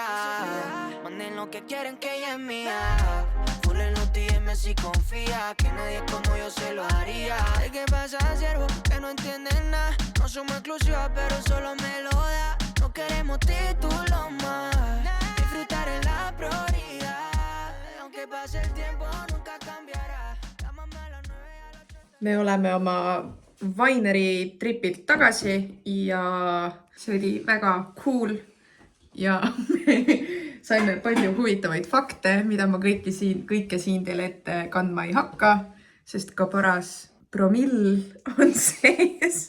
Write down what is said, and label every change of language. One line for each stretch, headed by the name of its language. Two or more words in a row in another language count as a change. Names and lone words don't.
Spanish: Manden lo que quieren que ella es mía. Full en los DM si confía, que nadie como yo se lo haría. ¿De qué pasa, siervo? Que no entienden nada. No somos exclusivas, pero solo me lo da. No queremos títulos más. Disfrutar es la prioridad. Aunque pase el tiempo, nunca cambiará. Llámame a las 9 a las 8.
Estonian: Me oleme oma Vaineri tripilt tagasi ja see oli väga cool ja saime palju huvitavaid fakte, mida ma kõike siin teile ette kandma ei hakka, sest ka paras promill on sees.